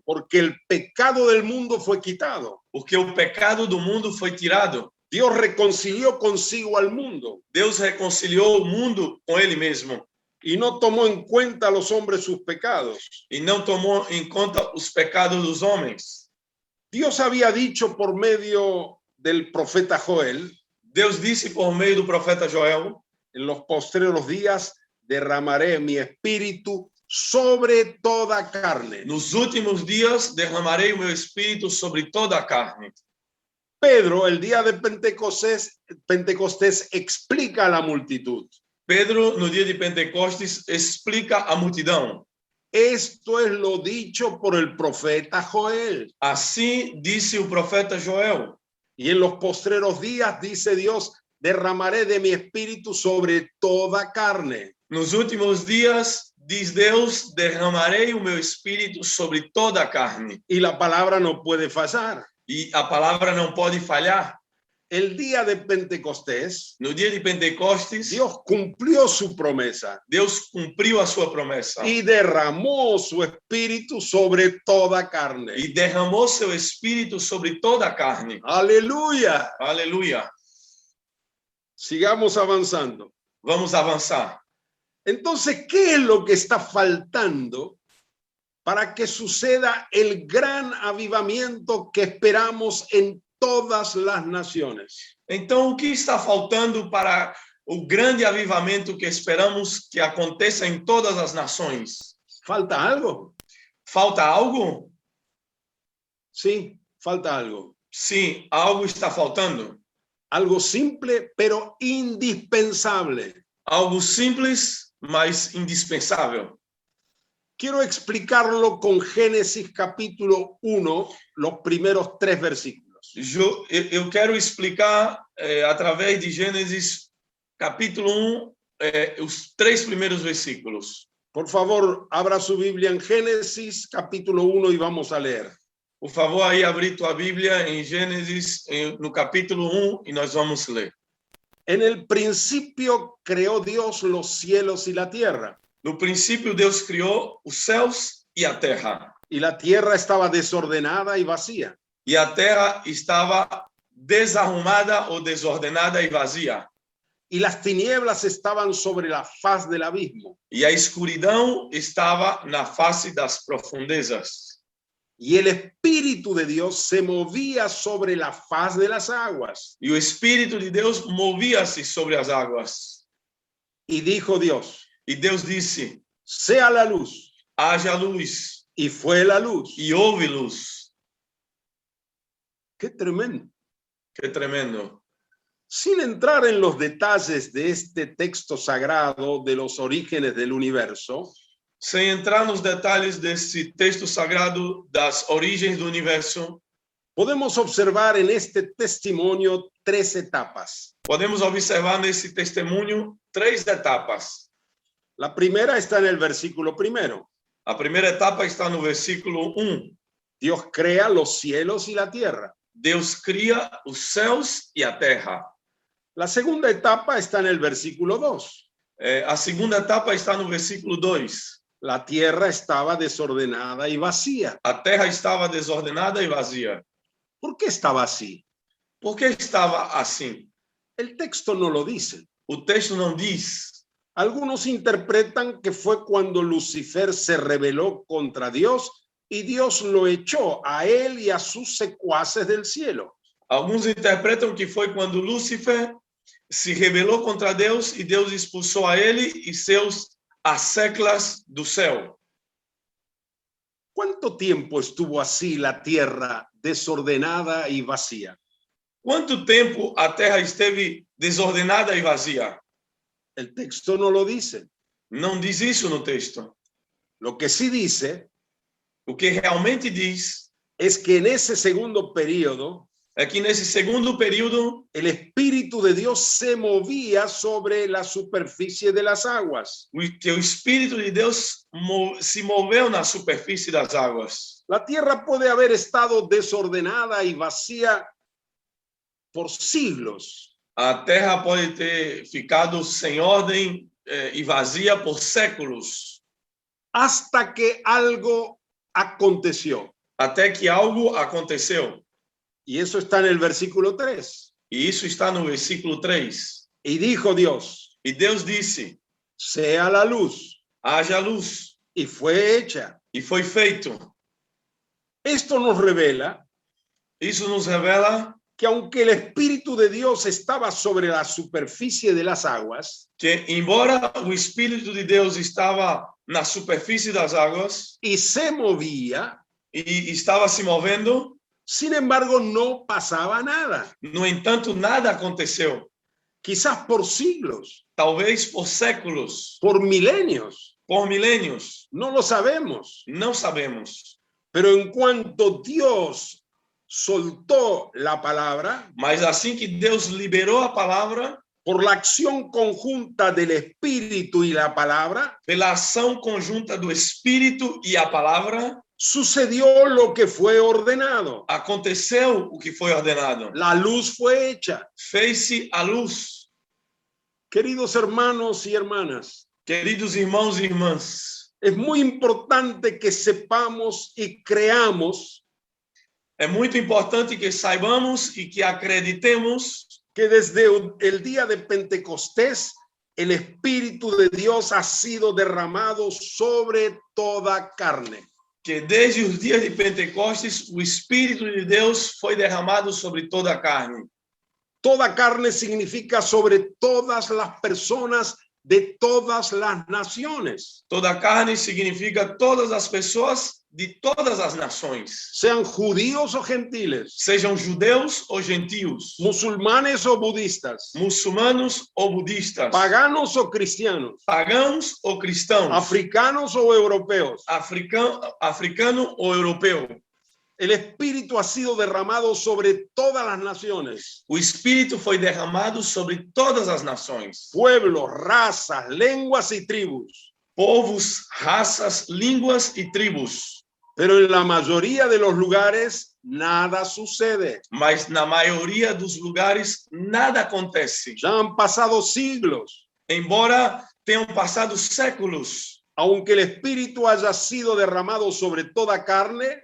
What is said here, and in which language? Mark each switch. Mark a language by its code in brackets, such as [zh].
[es] Porque el pecado del mundo fue quitado. [pt] porque o pecado do mundo foi tirado. [es] Dios reconcilió consigo al mundo [pt] Deus reconciliou o mundo com ele mesmo [es] y no tomó en cuenta a los hombres sus pecados. [pt] e não tomou em conta os pecados dos homens. [es] Dios había dicho por medio del profeta Joel, [pt] Deus disse por meio do profeta Joel: [es] en los postreros días derramaré mi espíritu sobre toda carne. [pt] nos últimos dias derramarei o meu espírito sobre toda a carne. [es] Pedro, el día de Pentecostés explica a la multitud. [pt] Pedro, no dia de Pentecostes, explica à multidão: [es] Esto es lo dicho por el profeta Joel. [pt] assim disse o profeta Joel. [es] Y en los postreros días, dice Dios, derramaré de mi espíritu sobre toda carne. [pt] Nos últimos dias, diz Deus, derramarei o meu espírito sobre toda a carne. [es] Y la palabra no puede fallar. [pt] E a palavra não pode falhar. [es] El día de Pentecostés, [pt] No dia de Pentecostes, [es] Dios cumplió su promesa [pt] Deus cumpriu a sua promessa [es] y derramó su espíritu sobre toda carne. [pt] e derramou seu espírito sobre toda a carne. [es] Aleluya. [pt] Aleluia. [es] Sigamos avanzando. [pt] Vamos avançar. [es] Entonces, ¿qué es lo que está faltando para que suceda el gran avivamiento que esperamos en todas las naciones? [pt] Então, o que está faltando para o grande avivamento que esperamos que aconteça em todas as nações? [es] ¿Falta algo? [pt] Falta algo? [es] Sí, falta algo. [pt] Sim, algo está faltando. [es] Algo simple, pero indispensable. [pt] Algo simples, mas indispensável. [es] Quiero explicarlo con Génesis capítulo 1, los primeros 3 versículos. [pt] Eu quero explicar através de Gênesis capítulo 1 os 3 primeiros versículos. [es] Por favor, abra su Biblia en Génesis capítulo 1 y vamos a leer. [pt] Por favor, aí abrir tua Bíblia em Gênesis, no capítulo 1, e nós vamos ler. [es] En el principio creó Dios los cielos y la tierra, [pt] No princípio, Deus criou os céus e a terra. [es] y la tierra estaba desordenada y vacía, [pt] E a terra estava desarrumada ou desordenada e vazia. [es] y las tinieblas estaban sobre la faz del abismo, [pt] E a escuridão estava na face das profundezas. [es] y el Espíritu de Dios se movía sobre la faz de las aguas. [pt] E o Espírito de Deus movia-se sobre as águas. [es] Y dijo Dios, [pt] E Deus disse: [es] sea la luz, [pt] haja luz. [es] y fue la luz. [pt] E houve luz. [es] Qué tremendo. [pt] Que tremendo. [es] Sin entrar en los detalles de este texto sagrado de los orígenes del universo, [pt] Sem entrar nos detalhes desse texto sagrado das origens do universo, [es] podemos observar en este testimonio 3 etapas. [pt] podemos observar nesse testemunho 3 etapas. [es] La primera está en el versículo 1. [pt] A primeira etapa está no versículo 1. [es] Dios crea los cielos y la tierra. [pt] Deus cria os céus e a terra. [es] La segunda etapa está en el versículo 2. [pt] A segunda etapa está no versículo 2. [es] La tierra estaba desordenada y vacía. [pt] A terra estava desordenada e vazia. [es] ¿Por qué estaba así? [pt] Por que estava assim? [es] El texto no lo dice. [pt] O texto não diz. [es] Algunos interpretan que fue cuando Lucifer se rebeló contra Dios y Dios lo echó a él y a sus secuaces del cielo. [pt] Alguns interpretam que foi quando Lúcifer se rebelou contra Deus e Deus expulsou a ele e seus asseclas do céu. [es] ¿Cuánto tiempo estuvo así la tierra desordenada y vacía? [pt] Quanto tempo a terra esteve desordenada e vazia? [es] El texto no lo dice. [pt] Não diz isso no texto. [es] Lo que sí dice [pt] O que realmente diz [es] es que en ese segundo periodo [pt] é que nesse segundo período [es] el Espíritu de Dios se movía sobre la superficie de las aguas. [pt] que o Espírito de Deus se moveu na superfície das águas. [es] La tierra puede haber estado desordenada y vacía por siglos, [pt] A terra pode ter ficado sem ordem e vazia por séculos, [es] hasta que algo aconteció. [pt] até que algo aconteceu. [es] Y eso está en el versículo 3. [pt] E isso está no versículo 3. [es] Y dijo Dios, [pt] E Deus disse: [es] sea la luz, [pt] haja luz. [es] y fue hecha. [pt] E foi feito. [es] Esto nos revela [pt] Isso nos revela [es] que aunque el Espíritu de Dios estaba sobre la superficie de las aguas [pt] que, embora o Espírito de Deus estava na superfície das águas [es] y se movía, [pt] e estava se movendo, [es] sin embargo no pasaba nada, [pt] no entanto, nada aconteceu. [es] quizás por siglos, [pt] Talvez por séculos, [es] por milenios, [pt] por milênios, [es] no lo sabemos. [pt] não sabemos. [es] Pero en cuanto Dios soltó la palabra, [pt] Mas assim que Deus liberou a palavra, [es] por la acción conjunta del Espíritu y la palabra, [pt] pela ação conjunta do Espírito e a palavra, [es] sucedió lo que fue ordenado. [pt] aconteceu o que foi ordenado. [es] La luz fue hecha. [pt] Fez-se a luz. [es] Queridos hermanos y hermanas, [pt] Queridos irmãos e irmãs, [es] es muy importante que sepamos y creamos [pt] é muito importante que saibamos e que acreditemos [es] que desde el día de Pentecostés el Espíritu de Dios ha sido derramado sobre toda carne. [pt] que desde os dias de Pentecostes o Espírito de Deus foi derramado sobre toda a carne. [es] Toda carne significa sobre todas las personas de todas las naciones, [pt] Toda a carne significa todas as pessoas de todas as nações, [es] sean judíos o gentiles, [pt] sejam judeus ou gentios, [es] musulmanes o budistas, [pt] muçulmanos ou budistas, [es] paganos o cristianos, [pt] pagãos ou cristãos, [es] africanos o europeos, [pt] africano ou europeu. [es] El Espíritu ha sido derramado sobre todas las naciones, [pt] O Espírito foi derramado sobre todas as nações, [es] pueblos, razas, lenguas y tribus. [pt] povos, raças, línguas e tribos. [es] Pero en la mayoría de los lugares nada sucede. [pt] Mas na maioria dos lugares nada acontece. [es] Ya han pasado siglos. [pt] Embora tenham passado séculos, [es] Aunque el Espíritu haya sido derramado sobre toda carne,